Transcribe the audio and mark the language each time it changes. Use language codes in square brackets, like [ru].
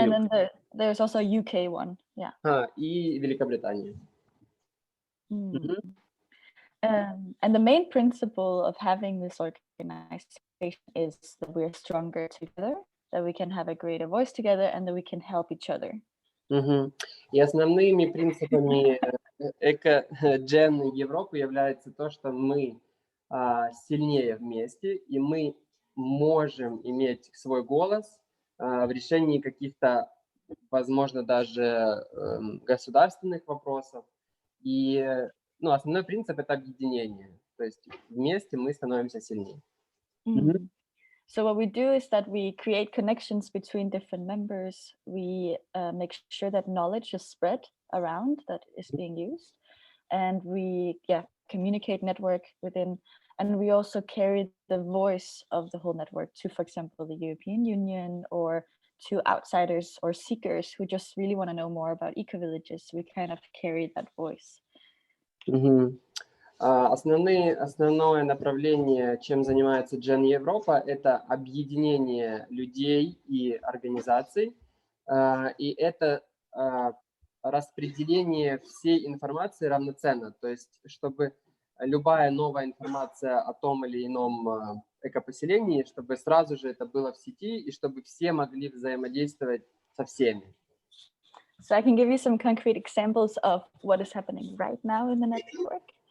[en] And then there's also a UK one. Yeah. [ru] И Великобритания. [en] And the main principle of having this organization is that we're stronger together, that we can have a greater voice together, and that we can help each other. [ru] И основными принципами эко-джен Европы является то, что мы сильнее вместе, и мы можем иметь свой голос в решении каких-то, возможно, даже государственных вопросов. И основной принцип – это объединение. То есть вместе мы становимся сильнее. [en] So what we do is that we create connections between different members. We make sure that knowledge is spread around that is being used. And we communicate, network within. And we also carry the voice of the whole network to, for example, the European Union, or to outsiders or seekers who just really want to know more about eco-villages. We kind of carry that voice. [ru] Основное направление, чем занимается Gen Европа, это объединение людей и организаций, и это распределение всей информации равноценно, то есть чтобы любая новая информация о том или ином экопоселении, чтобы сразу же это было в сети, и чтобы все могли взаимодействовать со всеми. [en] So I can give you some concrete examples of what is happening right now in the network.